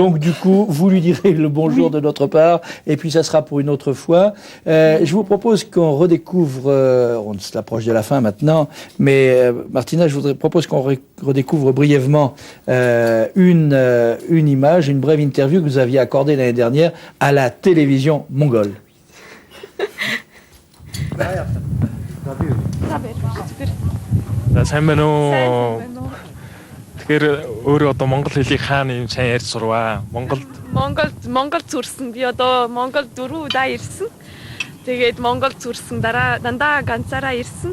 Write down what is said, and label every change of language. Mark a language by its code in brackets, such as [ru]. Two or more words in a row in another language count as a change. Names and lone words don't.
[fr] Donc du coup, vous lui direz le bonjour de notre part, et puis ça sera pour une autre fois. Je vous propose qu'on redécouvre, on s'approche de la fin maintenant, mais Martina, je propose qu'on redécouvre brièvement une image, une brève interview que vous aviez accordée l'année dernière à la télévision mongole. [mn] сайн байна уу? Тэгэхээр өөрөө одоо монгол хэлийг хаана юм сайн ярьж сурваа. Монгол зүрсэн. Би одоо Монгол 4 удаа ирсэн. Тэгээд Монгол зүрсэн дараа дандаа ганцаараа ирсэн.